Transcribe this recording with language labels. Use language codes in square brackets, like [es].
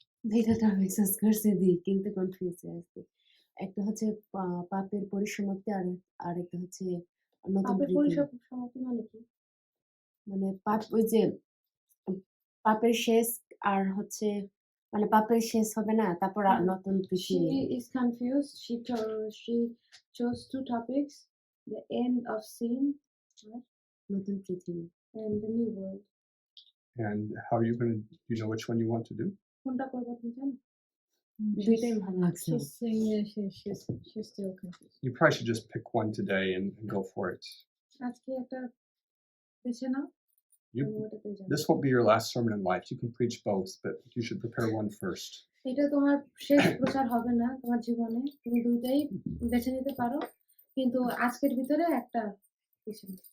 [bn] দুইটা মিক্সেস করছি দিই কিন্তু কনফিউজ হয়ে আছি। একটা হচ্ছে পাপের পরিসমাপ্তি আর আরেকটা হচ্ছে নতুন পাপের পৃথিবী। সমাপ্তি মানে কি? মানে পাপ ওই যে পাপের শেষ আর হচ্ছে মানে পাপের শেষ হবে না তারপর আর নতুন [en] She [bn] পৃথিবী। [en] is confused. She chose two topics: the end of sin, right, [bn] নতুন পৃথিবী। [en] and the new world. And how are you going to, do you know which one you want to do? [bn] কোনটা করবো তুমি জানো? দুইটাই ভালো লাগছে। [en] She's saying that she's still confused. You probably should just pick one today and go for it. [bn] আজকে একটা বেছে নাও। [en] You, [bn] আমি ওটাতে যাবো। [en] this won't be your last sermon in life. You can preach both, but you should prepare one first. [bn] এটা তোমার শেষ প্রচার হবে না তোমার জীবনে, তুমি দুইটাই বেছে নিতে পারো, কিন্তু আজকের ভিতরে একটা বেছে নাও।